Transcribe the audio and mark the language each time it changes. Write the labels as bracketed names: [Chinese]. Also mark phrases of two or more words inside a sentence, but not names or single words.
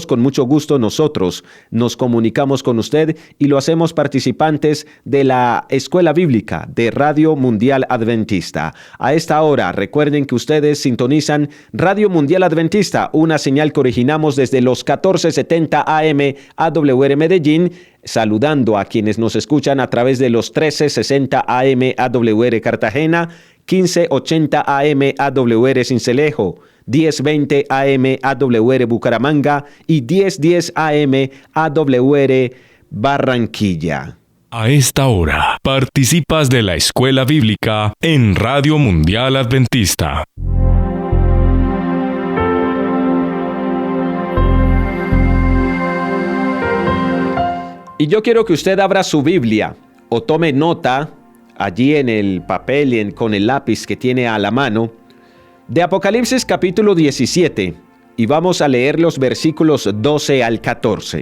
[Spanish] Con mucho gusto nosotros nos comunicamos con usted y lo hacemos participantes de la Escuela Bíblica de Radio Mundial Adventista. A esta hora, recuerden que ustedes sintonizan Radio Mundial Adventista, una señal que originamos desde los 1470 AM AWR Medellín, saludando a quienes nos escuchan a través de los 1360 AM AWR Cartagena, 1580 AM AWR Sincelejo, 1020 AM AWR Bucaramanga y 1010 AM AWR Barranquilla. A esta hora, participas de la Escuela Bíblica en Radio Mundial Adventista. Y yo quiero que usted abra su Biblia o tome nota allí en el papel y con el lápiz que tiene a la mano de Apocalipsis capítulo 17 y vamos a leer los versículos 12 al 14.